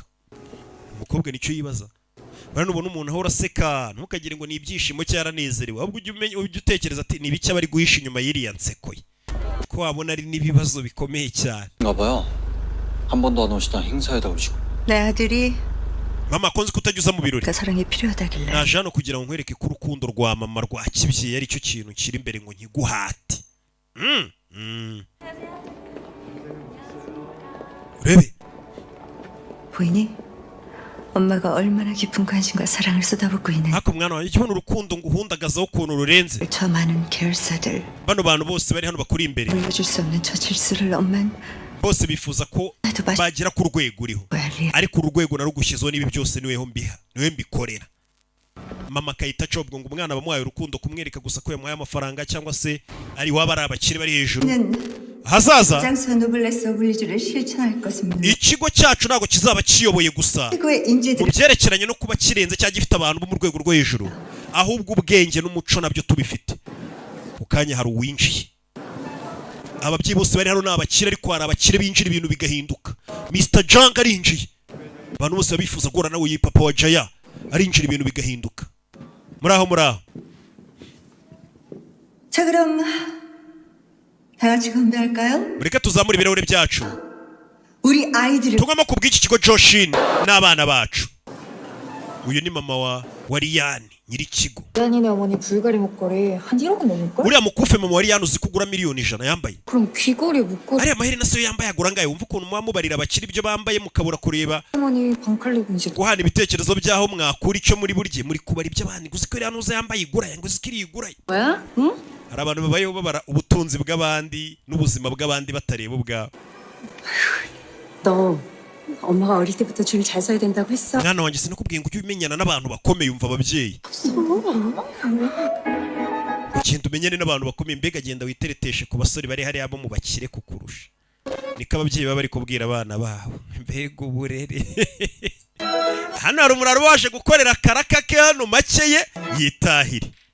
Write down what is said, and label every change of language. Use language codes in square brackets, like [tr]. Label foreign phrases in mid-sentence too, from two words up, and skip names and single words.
[rw] Umukobwa nicyo yibaza. Bano ubona umuntu ahora aseka ntukagire ngo ni ibyishimo cyaranezerewe. Ahubwo ujye utekereza ati ni ibiki abari guhisha inyuma y'iriya nseko ye. Ko wabona ari n'ibibazo bikomeye cyane. [ko] 봐요. 한 번도 안 오시다 행사에다 오시고. 내 아들이 [rw] Mama konzi kutajya uza mu birori. [ko] 그 사랑이 필요하다길래 [rw] Naje hano kugira ngo nkwereke ko urukundo rwa mama rwa kibyeyi ari cyo kintu kiri imbere ngo nkiguhate. Urebe. [ko] 보이니? 엄마가 얼마나 깊은 관심과 사랑을 쏟아붓고 있는지. [rw] Hako mwana wanjye ikibona urukundo nguhundagazaho ukuntu rurenze. [ko] 저 많은 계열사들 [rw] Bano bantu bose bari hano bakuri imbere. [ko] 물려줄 수 없는 저 질서를 엄만 [rw] Bose bifuza ko bagera ku rwego uriho. Ariko urwego narugushyizeho n'ibi byose niweho mbiha. Niwe mbikorera. Mama akahita acobwa ngo umwana bamuhaye urukundo kumwereka gusa ko yamuhaye amafaranga cyangwa se ari waba ari abakire bari hejuru. Hazaza [ko] 장수와 노블레스 오블리주를 실천할 것입니다. [rw] ikigo cyacu ntabwo kizaba kiyoboye gusa [ko] 최고의 [rw] mu [ko] 인재들 [rw] byerekeranye no kuba kirenze cyangwa gifite abantu bo mu rwego rwo hejuru, ahubwo ubwenge n'umuco nabyo tubifite. Ku kanya hari uwinjiye. Ababyeyi bose bari hano ni abakire, ariko hari abakire binjira ibintu bigahinduka. Mr Jang arinjiye. Abantu bose babifuza guhura nawe, iyi papa wa Jaya arinjira ibintu bigahinduka. Muri aho [ko] 자 그럼 다 같이 건배할까요? [rw] mureke tuzamure ibirahure byacu [ko] 우리 아이들을 [rw] tugomba kubwira iki kigo Joshin n'abana bacu. Uyu ni mama wa Riyani nyir'ikigo. [ko] 리안이네 어머니 불가리 목걸이 한 1억은 넘을걸? [rw] Uriya mukufe mama wa Riyani uzi kugura miliyoni 100 yambaye. [ko] 그럼 귀걸이 목걸이 [rw] Ariya maherena se yambaye agura ngaye, wumva ukuntu muba mubarira abakiri ibyo bambaye mukabura kureba [ko] 어머니 반칼리고 이제 [rw] guhana ibitekerezo byaho mwakura icyo muri burye muri kubara iby'abandi. Guzi ko iriya nuza yambaye igura ngo uzi ko iri igura. [ko] 뭐야? 응? [rw] Hari abantu babayeho babara ubutunzi bw'abandi n'ubuzima bw'abandi batareba ubwabo. [ko] 너 엄마가 어릴 때부터 줄 잘 서야 된다고 했어? [rw] Mwana wanjye sinakubwiye ngo ujye umenyana n'abantu bakomeye, umva ababyeyi. Ugenda umenyane n'abantu bakomeye, mbega genda witereteshe ku basore bari hariya bo mu bakire kukurusha. Niko ababyeyi baba bari kubwira abana babo. Mbega uburere. Hano hari umuntu waje gukorera karaka ke hano makeye yitahire.